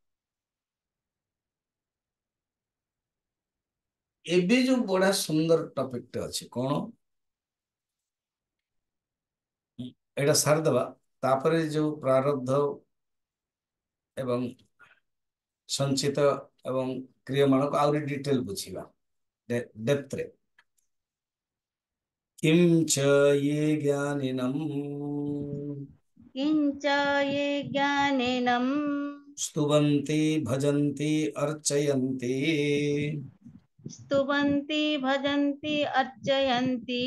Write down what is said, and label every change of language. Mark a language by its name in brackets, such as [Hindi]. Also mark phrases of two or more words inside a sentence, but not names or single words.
[Odia] ଏବେ ଯୋଉ ବଢିଆ ସୁନ୍ଦର ଟପିକଟେ ଅଛି କଣ, ଏଇଟା ସାରିଦବା। ତାପରେ ଯୋଉ ପ୍ରାରବ୍ଧ ଏବଂ ସଞ୍ଚିତ ଏବଂ କ୍ରିୟମାଣକୁ ଆହୁରି ଡିଟେଲ ବୁଝିବା ଡେପ୍ଥରେ। [Sanskrit] किं च ये ज्ञानिनम् किञ्च ये ज्ञानिनम् स्तुवन्ति भजन्ति अर्चयन्ति स्तुवन्ति भजन्ति अर्चयन्ति